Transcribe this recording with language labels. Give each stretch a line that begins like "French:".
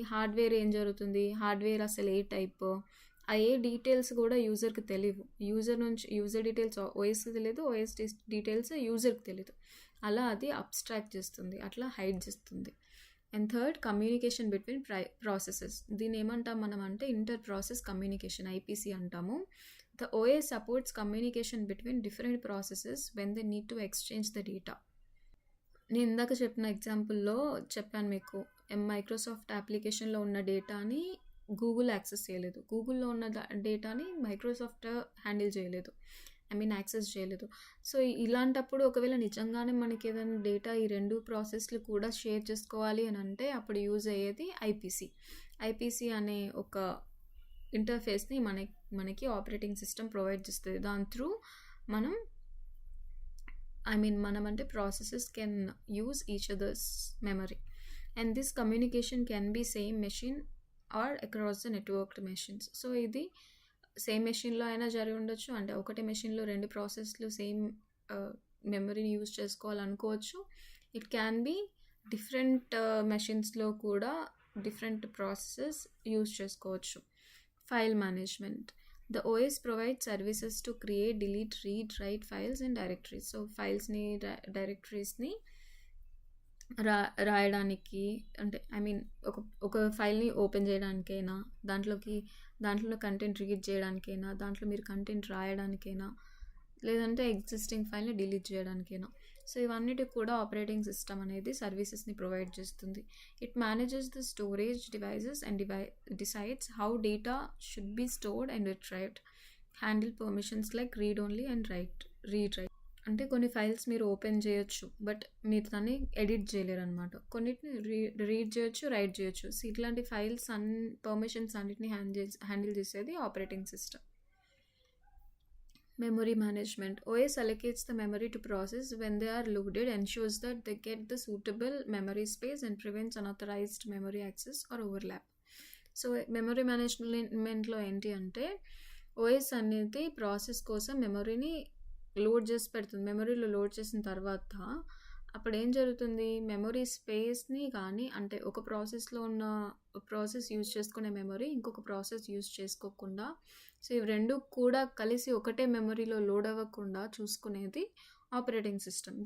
Telugu: Hardware ఏం జరుగుతుంది? Hardware అసలు ఏ టైప్, ఏ డీటెయిల్స్ కూడా యూజర్కి తెలియవు. యూజర్ డీటెయిల్స్ ఓఎస్కి తెలియదు, ఓఎస్ డీటెయిల్స్ యూజర్కి తెలియదు. అలా అది అబ్స్ట్రాక్ట్ చేస్తుంది, అట్లా హైడ్ చేస్తుంది.
English: And third, communication between processes.
Telugu: దీన్ని ఏమంటాం మనం అంటే ఇంటర్ ప్రాసెస్ కమ్యూనికేషన్, IPC అంటాము.
English: The OS supports communication between different processes when they need to exchange the data.
Telugu: నేను ఇందాక చెప్పిన ఎగ్జాంపుల్లో చెప్పాను మీకు, మైక్రోసాఫ్ట్ అప్లికేషన్లో ఉన్న డేటాని గూగుల్ యాక్సెస్ చేయలేదు, గూగుల్లో ఉన్న డేటాని మైక్రోసాఫ్ట్ హ్యాండిల్ చేయలేదు, యాక్సెస్ చేయలేదు. సో ఇలాంటప్పుడు ఒకవేళ నిజంగానే మనకి ఏదైనా డేటా ఈ రెండు ప్రాసెస్లు కూడా షేర్ చేసుకోవాలి అని అంటే అప్పుడు యూజ్ అయ్యేది IPC అనే ఒక ఇంటర్ఫేస్ని మనకి ఆపరేటింగ్ సిస్టమ్ ప్రొవైడ్ చేస్తుంది. దాని త్రూ మనం అంటే
English: Processes can use each others memory. And this communication can be same machine or across the networked machines.
Telugu: So ఇది సేమ్ మెషిన్లో అయినా జరిగి ఉండొచ్చు, అంటే ఒకటే మెషిన్లో రెండు ప్రాసెస్లు సేమ్ మెమరీని use చేసుకోవాలనుకోవచ్చు.
English: it can be
Telugu: different మెషిన్స్లో కూడా డిఫరెంట్ ప్రాసెసెస్ యూజ్ చేసుకోవచ్చు.
English: File management. The OS provides services to create, delete, read, write files and directories.
Telugu: So ఫైల్స్ని డైరెక్టరీస్ని రాయడానికి అంటే ఒక ఫైల్ని ఓపెన్ చేయడానికైనా, దాంట్లో కంటెంట్ రీడ్ చేయడానికైనా, దాంట్లో మీరు కంటెంట్ రాయడానికైనా, లేదంటే ఎగ్జిస్టింగ్ ఫైల్ని డిలీట్ చేయడానికైనా. సో ఇవన్నిటికి కూడా ఆపరేటింగ్ సిస్టమ్ అనేది సర్వీసెస్ని ప్రొవైడ్ చేస్తుంది.
English: It manages the storage devices and decides how data should be stored and retrieved, handle permissions like read only and read write.
Telugu: అంటే కొన్ని ఫైల్స్ మీరు ఓపెన్ చేయొచ్చు, బట్ మీరు దాన్ని ఎడిట్ చేయలేరు అనమాట. కొన్నిటిని రీడ్ చేయొచ్చు, రైట్ చేయొచ్చు. సో ఇట్లాంటి ఫైల్స్ పర్మిషన్స్ అన్నిటిని హ్యాండిల్ చేసేది operating system.
English: Memory management. OS allocates the memory to process when they are loaded, ensures that they get the suitable memory space and prevents unauthorized memory access or overlap.
Telugu: So memory మేనేజ్మెంట్లో ఏంటి అంటే OS అనేది process కోసం మెమరీని load చేసి పెడుతుంది. మెమరీలో load చేసిన తర్వాత అప్పుడు ఏం జరుగుతుంది, మెమరీ స్పేస్ని కానీ అంటే ఒక ప్రాసెస్లో ఉన్న ప్రాసెస్ యూజ్ చేసుకునే మెమరీ ఇంకొక ప్రాసెస్ యూజ్ చేసుకోకుండా, సో ఇవి రెండు కూడా కలిసి ఒకటే మెమరీలో లోడ్ అవ్వకుండా చూసుకునేది ఆపరేటింగ్ సిస్టమ్.